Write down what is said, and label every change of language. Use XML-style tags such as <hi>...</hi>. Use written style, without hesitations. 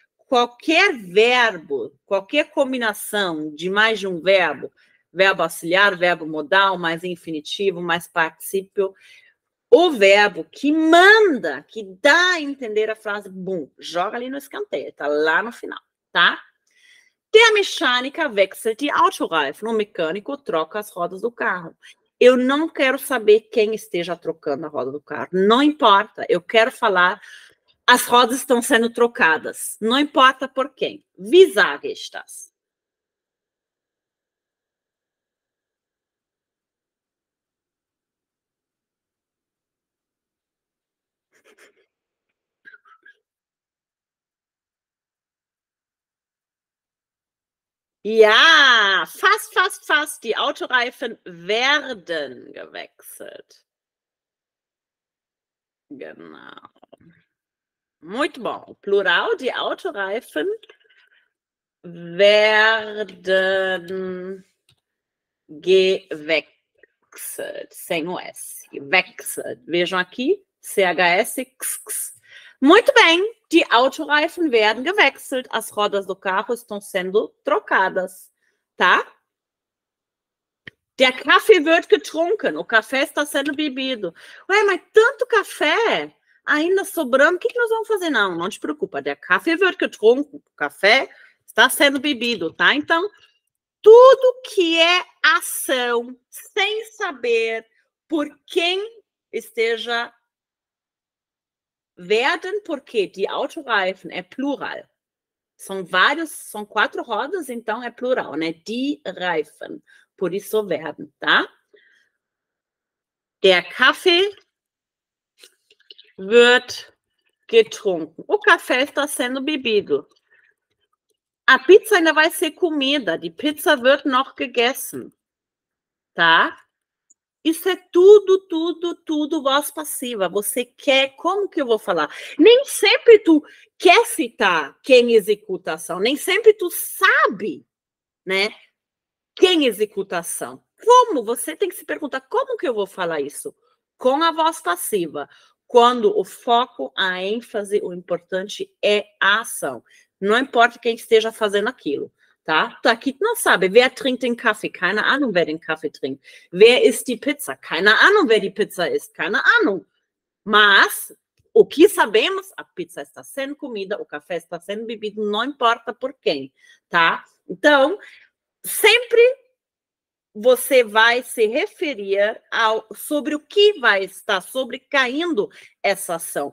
<pt>Qualquer verbo, qualquer combinação de mais de um verbo, verbo auxiliar, verbo modal, mais infinitivo, mais particípio, o verbo que manda, que dá a entender a frase, bum, joga ali no escanteio, tá lá no final, tá?</pt> <de>Der Mechaniker wechselt die Autoreifen.</de> <pt>O mecânico troca as rodas do carro. Eu não quero saber quem esteja trocando a roda do carro. Não importa. Eu quero falar, as rodas estão sendo trocadas. Não importa por quem.</pt> <de>Wie sage ich das? Ja, fast, fast, fast. Die Autoreifen werden gewechselt. Genau.</de> <pt>Muito bom. O plural de</pt> <de>Autoreifen werden gewechselt.</de> <pt>Sem o S. Wechselt. Vejam aqui. CHS. X. Muito bem.</pt> <de>Die Autoreifen werden gewechselt.</de> <pt>As rodas do carro estão sendo trocadas. Tá?</pt> <de>Der Kaffee wird getrunken.</de> <pt>O café está sendo bebido. Ué, mas tanto café ainda sobrando, o que nós vamos fazer? Não, não te preocupa.</pt> <de>Der Kaffee wird getrunken.</de> <pt>O café está sendo bebido, tá? Então, tudo que é ação, sem saber por quem esteja werden, porque die Autoreifen é plural. São vários, são 4 rodas, então é plural, né?</pt> <de>Die Reifen.</de> <pt>Por isso werden, tá?</pt> <de>Der Kaffee wird getrunken.</de> <pt>O café está sendo bebido. A pizza ainda vai ser comida.</pt> <de>Die Pizza wird noch gegessen.</de> <pt>tá? Isso é tudo voz passiva. Você quer, como que eu vou falar? Nem sempre tu quer citar quem executa a ação, nem sempre tu sabe, né? Quem executa a ação. Como? Você tem que se perguntar, como que eu vou falar isso? Com a voz passiva. Quando o foco, a ênfase, o importante é a ação. Não importa quem esteja fazendo aquilo. Tá? Aqui não sabe,</pt> <de>wer trinkt den Kaffee? Keine Ahnung, wer den Kaffee trinkt. Wer isst die Pizza? Keine Ahnung, wer die Pizza isst. Keine Ahnung.</de> <pt>Mas o que sabemos, a pizza está sendo comida, o café está sendo bebido, não importa por quem, tá? Então, sempre você vai se referir sobre o que vai estar sobrecaindo essa ação.</pt>